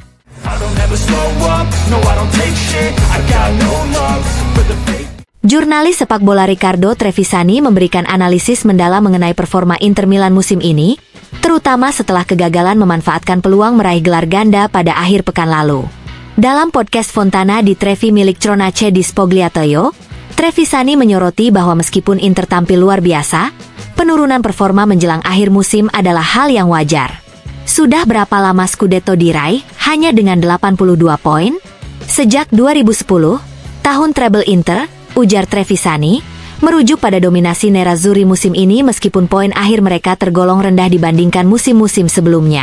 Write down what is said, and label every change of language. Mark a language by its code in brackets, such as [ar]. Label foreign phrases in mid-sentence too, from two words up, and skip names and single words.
[id] Jurnalis sepak bola Riccardo Trevisani memberikan analisis mendalam mengenai performa Inter Milan musim ini, terutama setelah kegagalan memanfaatkan peluang meraih gelar ganda pada akhir pekan lalu. Dalam podcast Fontana di Trevi milik Tronace di Spogliatoio, Trevisani menyoroti bahwa meskipun Inter tampil luar biasa, penurunan performa menjelang akhir musim adalah hal yang wajar. Sudah berapa lama Scudetto diraih hanya dengan 82 poin? Sejak 2010, tahun treble Inter, ujar Trevisani, merujuk pada dominasi Nerazzurri musim ini meskipun poin akhir mereka tergolong rendah dibandingkan musim-musim sebelumnya.